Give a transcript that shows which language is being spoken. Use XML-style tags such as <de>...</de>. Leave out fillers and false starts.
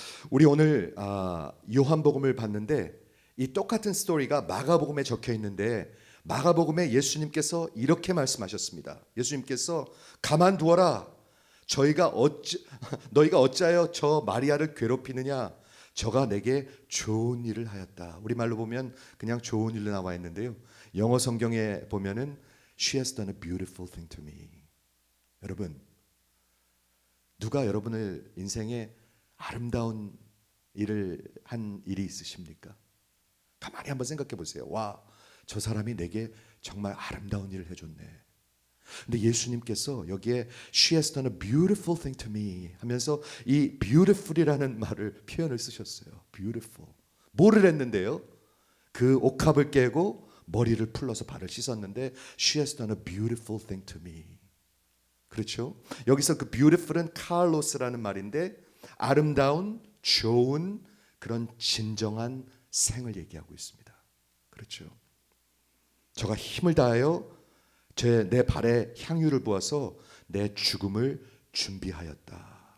<ko>우리 오늘 요한복음을 봤는데 이 똑같은 스토리가 마가복음에 적혀 있는데 마가복음에 예수님께서 이렇게 말씀하셨습니다. 예수님께서 가만두어라. 너희가 어찌하여 저 마리아를 괴롭히느냐? 저가 내게 좋은 일을 하였다. 우리말로 보면 그냥 좋은 일로 나와 있는데요. 영어 성경에 보면은</ko> <en>She has done a beautiful thing to me.</en> <ko>여러분, 누가 여러분을 인생에 아름다운 일을 한 일이 있으십니까? 가만히 한번 생각해 보세요. 와, 저 사람이 내게 정말 아름다운 일을 해줬네. 근데 예수님께서 여기에</ko> <en>She has done a beautiful thing to me</en> <ko>하면서 이 beautiful이라는 말을 표현을 쓰셨어요. beautiful. 뭐를 했는데요? 그 옥합을 깨고 머리를 풀러서 발을 씻었는데</ko> <en>She has done a beautiful thing to me.</en> <ko>그렇죠? 여기서 그 beautiful은 카를로스라는 말인데 아름다운, 좋은 그런 진정한 생을 얘기하고 있습니다. 그렇죠? 저가 힘을 다하여 내 발에 향유를 부어서 내 죽음을 준비하였다.</ko>